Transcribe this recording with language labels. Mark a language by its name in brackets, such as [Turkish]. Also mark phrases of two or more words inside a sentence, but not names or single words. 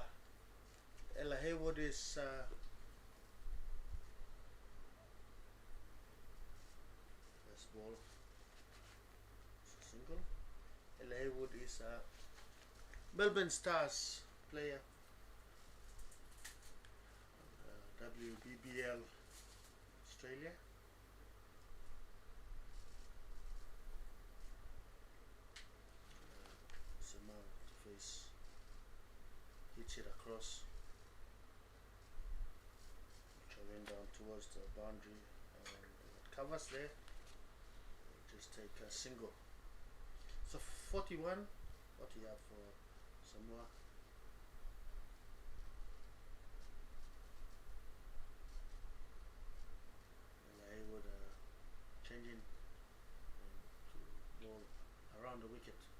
[English] Ella Haywood is first ball. It's a single. Ella Haywood is a Melbourne Stars player. WBBL Australia. Samoa to face, hits it across, which went down towards the boundary, and it covers there. Just take a single. So 41. What do you have for Samoa? Haywood changing to ball around the wicket.